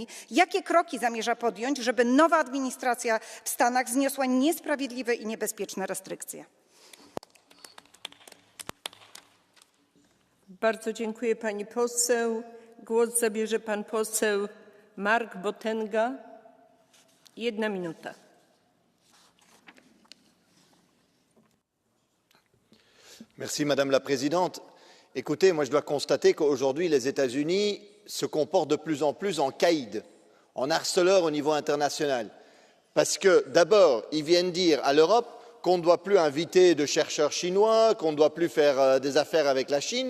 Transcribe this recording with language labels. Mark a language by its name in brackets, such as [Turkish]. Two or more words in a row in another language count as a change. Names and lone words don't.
[Polish] Jakie kroki zamierza podjąć, żeby nowa administracja w Stanach zniosła niesprawiedliwe i niebezpieczne restrykcje? Bardzo dziękuję pani poseł. Głos zabierze pan poseł Mark Botenga. 1 minuta. [French] Merci Madame la Présidente. Écoutez, moi je dois constater qu'aujourd'hui les États-Unis se comportent de plus en plus en caïd, en harceleur au niveau international. Parce que d'abord, ils viennent dire à l'Europe qu'on ne doit plus inviter de chercheurs chinois, qu'on ne doit plus faire des affaires avec la Chine.